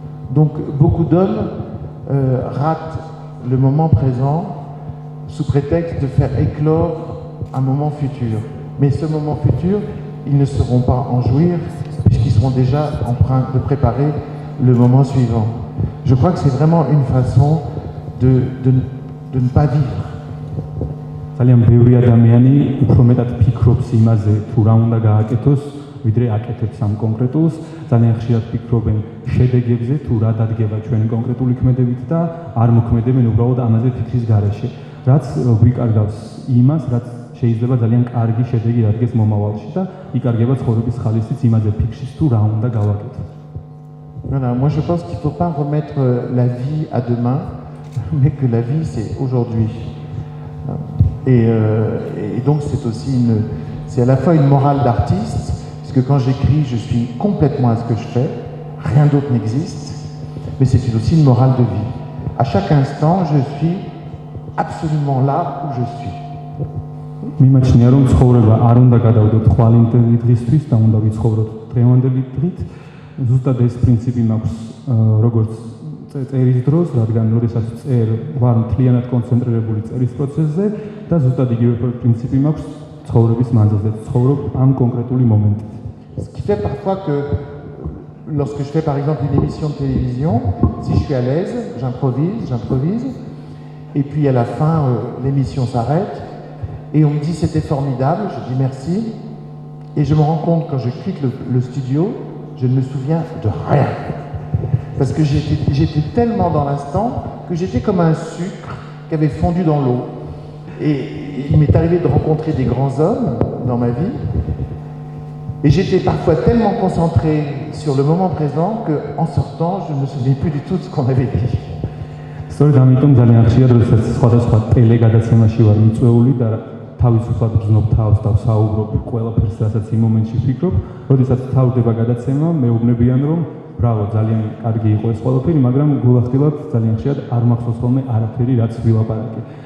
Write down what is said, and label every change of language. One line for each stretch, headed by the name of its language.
French: Donc beaucoup d'hommes ratent le moment présent sous prétexte de faire éclore un moment futur. Mais ce moment futur, ils ne seront pas en jouir puisqu'ils seront déjà en train de préparer le moment suivant. Je crois que c'est vraiment une façon de ne pas vivre.
Georgian: ძალიან ბევრი ადამიანი უფრო მეტად ფიქრობს იმაზე, თუ რა უნდა გააკეთოს, ვიდრე აკეთებს ამ კონკრეტულს. ძალიან ხშირად ფიქრობენ შედეგებზე, თუ რა დადგება ჩვენი კონკრეტული ქმედებით და არ მოქმედებენ უბრალოდ ამაზე ფიქრის გარეშე. რაც გვიკარგავს იმას, რაც შეიძლება ძალიან კარგი შედეგი დადგეს მომავალში და იკარგება ცხოვრების ხალისიც იმაზე ფიქრშიც, თუ რა უნდა გავაკეთოთ.
French: Voilà, moi je pense qu'il ne faut pas remettre la vie à demain, mais que la vie c'est aujourd'hui. Et donc c'est aussi c'est à la fois une morale d'artiste, parce que quand j'écris, je suis complètement à ce que je fais, rien d'autre n'existe, mais c'est aussi une morale de vie. À chaque instant, je suis absolument là où je suis.
Georgian: მიმაჩნია რომ ცხოვრება არ უნდა გადავდოთ ხვალინდელი დღისთვის და უნდა ვიცხოვროთ დღევანდელი დღით. ზუსტად ეს პრინციპი მაქვს როგორც წერის დროს, რადგან როდესაც წერ ვარ მთლიანად კონცენტრირებული წერის პროცესზე და ზუსტად იგივე პრინციპი მაქვს ცხოვრების მანძილზე, ცხოვრობ ამ კონკრეტული მომენტით.
French: Ce qui fait parfois que lorsque je fais par exemple une émission de télévision, si je suis à l'aise, j'improvise, et puis à la fin l'émission s'arrête et on me dit c'était formidable, je dis merci, et je me rends compte quand je quitte le studio, je ne me souviens de rien. Parce que j'étais tellement dans l'instant que j'étais comme un sucre qui avait fondu dans l'eau. Et il m'est arrivé de rencontrer des grands hommes dans ma vie. Et j'étais parfois tellement concentré sur le moment présent qu'en sortant, je ne me souvenais plus du tout de ce qu'on avait dit.
Georgian: სწორედ ამიტომ ძალიან ხშირად როდესაც სხვადასხვა ტელეგადაცემაში ვარ მიწვეული და თავისუფლად ვზნობ თავს და ვსაუბრობ ყველაფერს, რასაც იმ მომენტში ვფიქრობ, როდესაც თავდება გადაცემა, მეუბნებიან რომ ბრავო, ძალიან კარგი იყო ეს ყველაფერი, მაგრამ გულახდილად ძალიან ხშირად არ მახსოვს ხოლმე არაფერი, რაც ვილაპარაკე.